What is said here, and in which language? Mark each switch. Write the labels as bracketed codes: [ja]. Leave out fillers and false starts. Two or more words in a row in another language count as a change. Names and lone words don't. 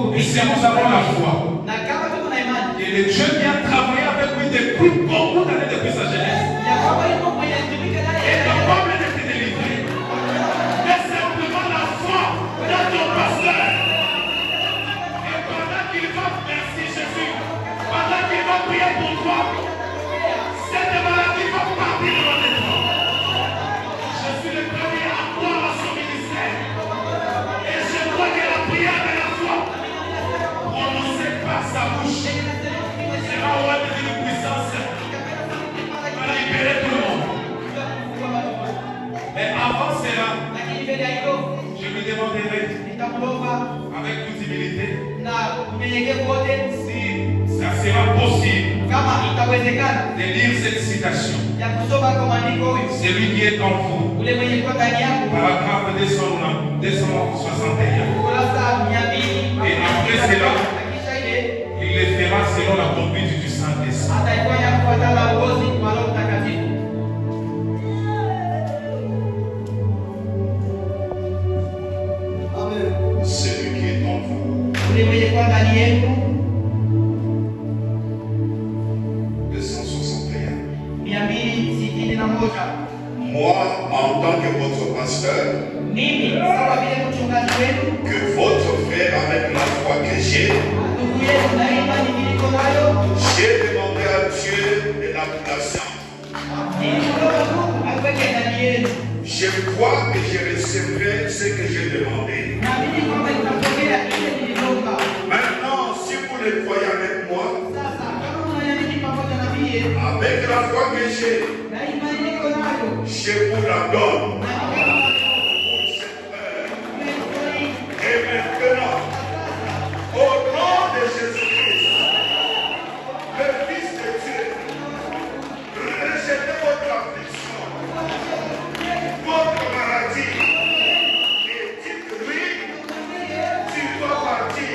[fr] si nous avons la foi, [sw] Na kama tuko na imani, [fr] et le Dieu qui a travaillé avec lui depuis beaucoup d'années depuis sa jeunesse, [sw] ya kwamba yuko mwenye tumike naye [fr] est capable de te délivrer. Mais simplement la foi dans ton pasteur. Et pendant qu'il va, merci Jésus, pendant qu'il va prier pour toi, cette maladie va partir de notre corps. Je suis le premier à croire à son ministère. Et je crois que la prière de la foi, prononcée par sa bouche, sera au roi de une puissance pour libérer tout le monde. Mais avant cela, [sw] lakini mbele ya hilo [fr] je lui demanderai [sw] nitamwomba [fr] avec toute humilité [sw] na unyenyekevu wote, [fr] si ça sera possible [sw] kama itawezekana, [fr] de lire cette citation. [sw] ya kusoma kwa maandiko huyu [fr] Celui qui est en vous, [sw] ule mwenye kuwa ndani yako, [fr] paragraphe 261. [sw] kurasa 200. [fr] Et après cela, [sw] Na kisha ile [fr] il le fera selon la conduite du Saint-Esprit. [sw] ataifanya kufuatana na uongozi wa Roho Mtakatifu. [fr] Celui qui est en vous. [sw] Ule mwenye kuwa ndani yenu. [fr] 261. [sw] 261. [fr] Moi, en tant que votre pasteur, [sw] Mimi sawa vile mchungaji wenu, [fr] que votre frère avec la foi que j'ai [sw] ndugu yenu na imani niliko nayo, [fr] demandé à Dieu de la place. [sw] nilimwomba Mungu aweke ndani yenu. [fr] Je crois que je recevrai ce que j'ai demandé. [sw] Naamini kwamba nitapokea ile niliomba. [fr] Maintenant, si vous le croyez avec moi, [sw] Sasa kama mnaniamini pamoja na mie [fr] avec la foi que j'ai, [sw] na imani niko nayo, [fr] je vous la donne. [sw] na nikamwomba [fr] Et maintenant, au nom de Jésus-Christ, le Fils de Dieu, rejetez votre affliction, votre maladie, et dites-lui, tu dois partir.